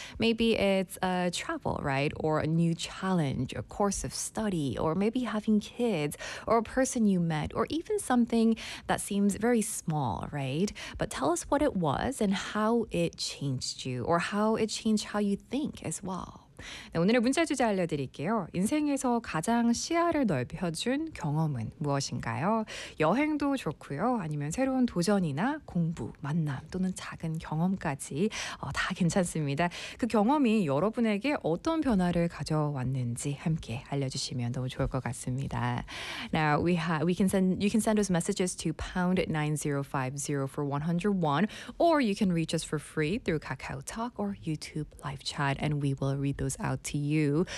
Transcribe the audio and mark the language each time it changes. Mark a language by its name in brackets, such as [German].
[English] Maybe it's a travel, right? Or a new challenge, a course of study, or maybe having kids, or a person you met, or even something that seems very small, right? But tell us what it was and how it changed you, or how it changed how you think as well. [Korean] 네, 오늘의 문자 주제 알려드릴게요. 인생에서 가장 시야를 넓혀준 경험은 무엇인가요? 여행도 좋고요. 아니면 새로운 도전이나 공부, 만남 또는 작은 경험까지 다 괜찮습니다. 그 경험이 여러분에게 어떤 변화를 가져왔는지 함께 알려주시면 너무 좋을 것 같습니다. [English] Now you can send us messages to #9050 for 101 or you can reach us for free through KakaoTalk or YouTube live chat and we will read those out to you.